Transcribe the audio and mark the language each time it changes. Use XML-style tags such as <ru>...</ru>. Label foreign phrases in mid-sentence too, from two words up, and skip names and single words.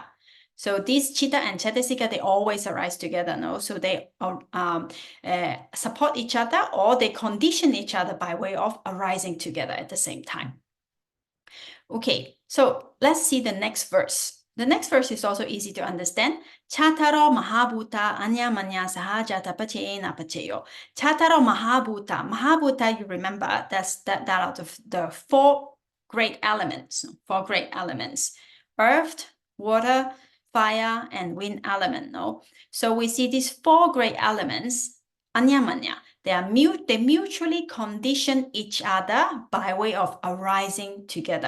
<en>So these chitta and cetasika, they always arise together, no? So they support each other, or they condition each other by way of arising together at the same time. Okay, so let's see the next verse. The next verse is also easy to understand.</en> <pi>Chataro mahabhuta Aññamañña Sahajāta Paccayana Paccayo. Chataro mahabhuta.</pi> <en>Mahabhuta, you remember, that's that out of the four great elements. Earth, water, fire, and wind element, no? So we see these four great elements, Aññamañña. They mutually condition each other by way of arising together.</en>